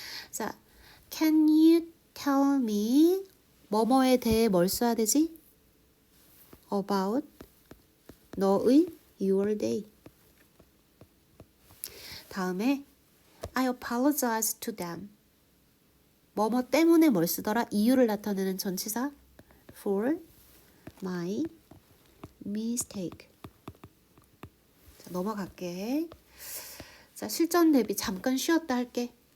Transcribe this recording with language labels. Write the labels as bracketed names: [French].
[Korean] 자, [English] can you tell me [Korean] 뭐뭐에 대해 뭘 써야 되지? [English] about [Korean] 너의 [English] your day. [Korean] 다음에 [English] I apologize to them. [Korean] 뭐뭐 때문에 뭘 쓰더라? 이유를 나타내는 전치사 [English] for my mistake. [Korean] 자, 넘어갈게. 자, 실전 대비 잠깐 쉬었다 할게.